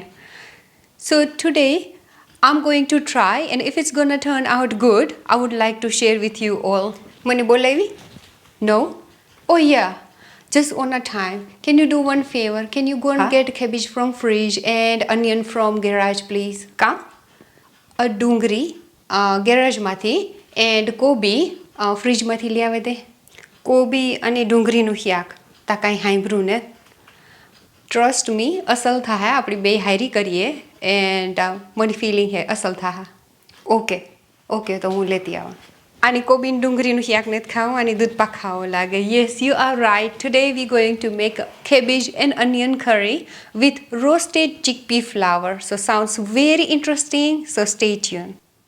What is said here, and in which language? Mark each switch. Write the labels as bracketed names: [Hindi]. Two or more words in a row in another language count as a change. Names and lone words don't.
[English] So today I'm going to try, and if it's gonna turn out good, I would like to share with you all. [Gujarati] મને બોલાવી? [English] No? Oh yeah. Just on a time. Can you do one favor? Can you go and get cabbage from fridge and onion from garage, please? [Gujarati] કા? આ ડુંગરી garage માથી and કોબી fridge માથી લિયાવે દે. Kobi અને ડુંગળીનું શાક તા કાંઈ સાંભળ્યું ને [English] trust me [Gujarati] અસલ થાય આપણી બે હારી કરીએ એન્ડ મને ફિલિંગ હે અસલ થાય [English] okay okay [Gujarati] તો હું લેતી આવું આની કોબીન ડુંગળીનું શાક ને ખાવું આની દૂધ પાક ખાવો લાગે [English] yes you are right today we going to make cabbage and onion curry with roasted chickpea flour so sounds very interesting so stay tuned.